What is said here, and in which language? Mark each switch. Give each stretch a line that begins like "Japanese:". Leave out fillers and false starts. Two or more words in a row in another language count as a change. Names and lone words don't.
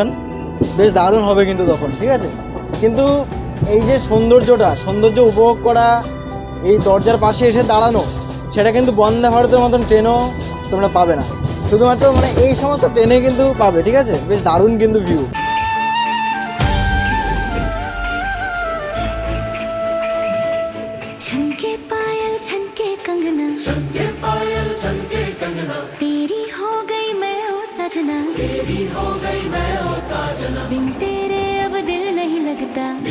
Bangla: বেশ দারুণ হবে কিন্তু তখন, ঠিক আছে। কিন্তু এই যে সৌন্দর্য উপভোগ করা, এই দরজার পাশে এসে দাঁড়ানো, সেটা কিন্তু বন্দে ভারতের মতন ট্রেনও তোমরা পাবে না, শুধুমাত্র মানে এই সমস্ত ট্রেনে কিন্তু পাবে, ঠিক আছে। বেশ দারুণ কিন্তু ভিউ।
Hindi: छनके पायल छनके कंगना तेरी हो गई मैं ओ सजना बिन तेरे अब दिल नहीं लगता